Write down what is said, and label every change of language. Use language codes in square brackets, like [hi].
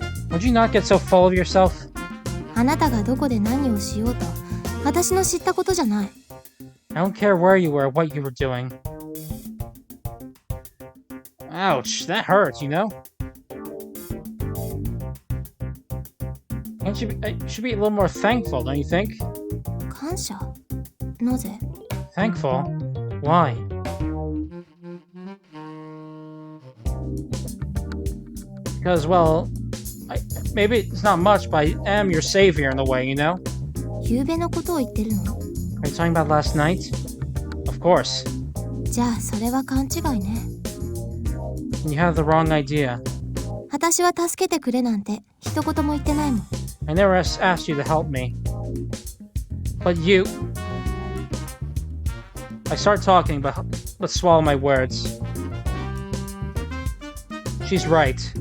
[en] Would you not get so full of yourself? [ja] あなたがどこで何をしようと、私の知ったことじゃない。 [en] I don't care where you were or what you were doing. Ouch, that hurts, You should be a little more thankful, don't you think? [ja] 感謝？なぜ？ [en] Thankful? Why? Because, well, maybe it's not much, but I am your savior in a way, [ja] 夕べのことを言ってるの？ [en] Are you talking about last night? Of course. [ja] じゃあそれは勘違いね。 [en] You have the wrong idea. [ja] 私は助けてくれなんて一言も言ってないもん。 [en] I never asked you to help me. But you... I start talking, but let's swallow my words. She's right.